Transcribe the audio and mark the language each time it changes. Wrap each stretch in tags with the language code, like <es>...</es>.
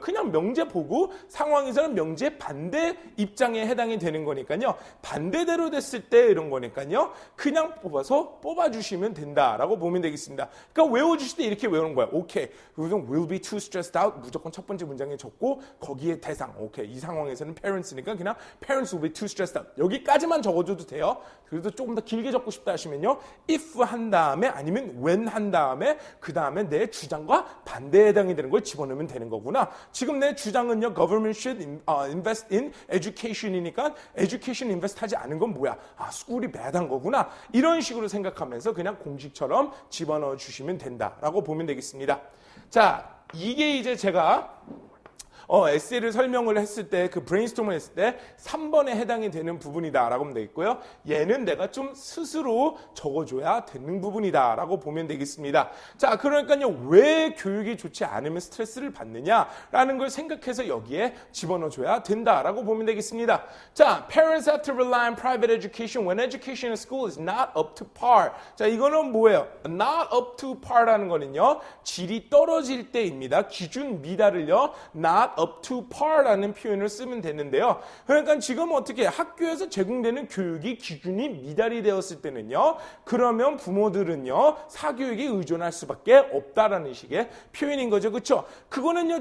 <ko>그냥 명제 보고 상황에서는 명제 반대 입장에 해당이 되는 거니까요. 반대대로 됐을 때 이런 거니까요. 그냥 뽑아주시면 된다라고 보면 되겠습니다. 그러니까 외워주실 때 이렇게 외우는 거예요. 오케이. 그래서</ko> <en>will be too stressed out</en> <ko>무조건 첫 번째 문장에 적고 거기에 대상. 오케이. 이 상황에서는</ko> <en>parents니까 그냥 parents will be too stressed out.</en> <ko>여기까지만 적어줘도 돼요. 그래도 조금 더 길게 적고 싶다 하시면요. if 한 다음에 아니면 when 한 다음에 그 다음에 내 주장과 반대에 해당이 되는 걸 집어넣으면 되는 거구나. 지금 내 주장은요.</ko> <en>government should invest in education이니까 education invest</en> <ko>하지 않은 건 뭐야? 아, 스쿨이 배당 거구나. 이런 식으로 생각하면서 그냥 공식처럼 집어넣어 주시면 된다라고 보면 되겠습니다. 자, 이게 이제 제가 에세이를 설명을 했을 때, 그 브레인스토밍을 했을 때 3번에 해당이 되는 부분이다라고 하면 되겠고요. 얘는 내가 좀 스스로 적어줘야 되는 부분이다라고 보면 되겠습니다. 자, 그러니까요. 왜 교육이 좋지 않으면 스트레스를 받느냐라는 걸 생각해서 여기에 집어넣어줘야 된다라고 보면 되겠습니다.</ko> <en>자, parents have to rely on private education when education in school is not up to par.</en> <ko>자, 이거는 뭐예요?</ko> <en>not up to par라는</en> <ko>거는요. 질이 떨어질 때입니다. 기준 미달을요.</ko> <en>not up to par</en> <ko>라는 표현을 쓰면 되는데요. 그러니까 지금 어떻게 학교에서 제공되는 교육이 기준이 미달이 되었을 때는요. 그러면 부모들은요. 사교육에 의존할 수밖에 없다라는 식의 표현인 거죠. 그렇죠? 그거는요.</ko>